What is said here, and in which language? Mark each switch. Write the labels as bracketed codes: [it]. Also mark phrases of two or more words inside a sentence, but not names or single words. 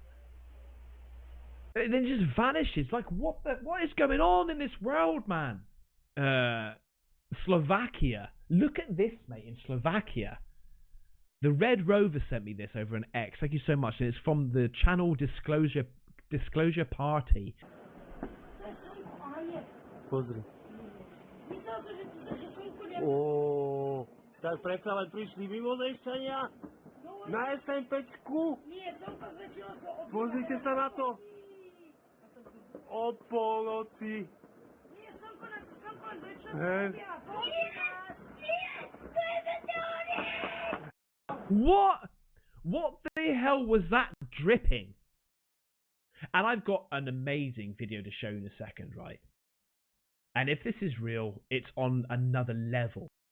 [en] And then it just vanishes. Like, what is going on in this world, man? Slovakia. Look at this, mate, in Slovakia. The Red Rover sent me this over an X. Thank you so much. And it's from the channel Disclosure Party. [sk] Pozri. O, tak predsa len prišli mimozemšťania na SMP-čku. Pozrite sa na to. O polnoci. [en] What the hell was that dripping? And I've got an amazing video to show in a second, right? And if this is real, it's on another level.